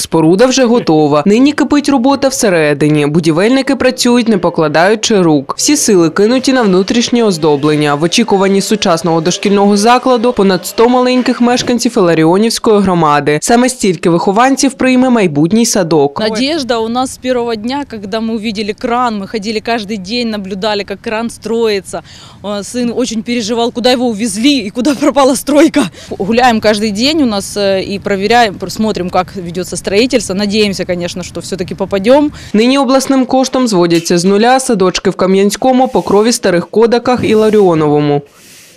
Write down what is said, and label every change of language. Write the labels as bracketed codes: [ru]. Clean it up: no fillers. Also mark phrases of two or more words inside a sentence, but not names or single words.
[uk] Споруда вже готова. Нині кипить робота всередині. Будівельники працюють, не покладаючи рук. Всі сили кинуті на внутрішнє оздоблення. В очікуванні сучасного дошкільного закладу понад 100 маленьких мешканців Іларіонівської громади. Саме стільки вихованців прийме майбутній садок. [ru] Надежда у нас с первого дня, когда мы увидели кран, мы ходили каждый день, наблюдали, как кран строится. Сын очень переживал, куда его увезли и куда пропала стройка. Гуляем каждый день у нас и проверяем, смотрим, как ведется строительство. Надеемся, конечно, что все-таки попадем. [uk] Нині обласним коштом зводяться з нуля садочки в Кам'янському, Покрові, Старих Кодаках і Іларіоновому.